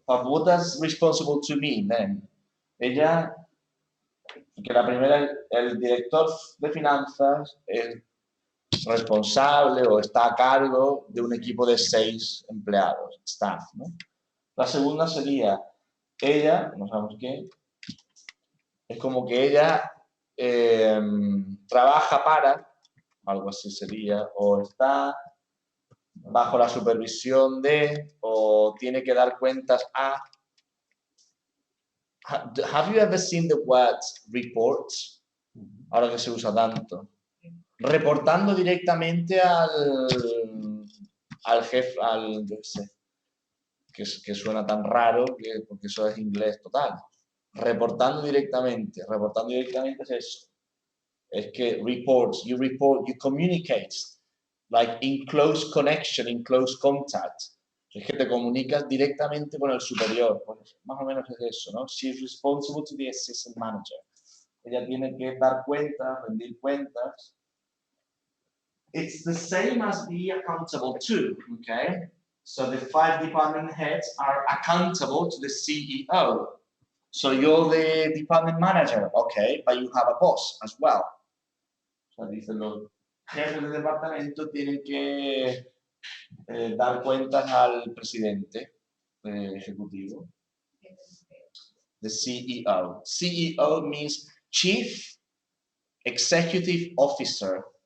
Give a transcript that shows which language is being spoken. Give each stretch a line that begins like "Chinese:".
English: But what does responsible to mean then?
Spanish: Ella, que la primera, el director de finanzas es responsable o está a cargo de un equipo de 6 empleados, staff, ¿no? La segunda sería ella, no sabemos qué, es como que ella trabaja para, algo así sería, o está bajo la supervisión de, o tiene que dar cuentas a.
English: Have you ever seen the word report?
Spanish: Ahora que se usa tanto. Reportando directamente al jefe, yo qué sé, que suena tan raro porque eso es inglés total. Reportando directamente es eso. Es que
English: reports, you report, you communicate, like in close connection, in close contact.
Spanish: Es que te comunicas directamente con el superior, pues más o menos es eso, ¿no?
English: She's responsible to the assistant manager.
Spanish: Ella tiene que dar cuentas, rendir cuentas.
English: It's the same as be accountable to, okay? So the 5 department heads are accountable to the CEO. So you're the department manager, okay, but you have a boss as well.
Spanish: O sea, dicen los jefes de departamento tienen que dar cuentas al presidente ejecutivo.
English: The CEO. CEO means Chief Executive Officer.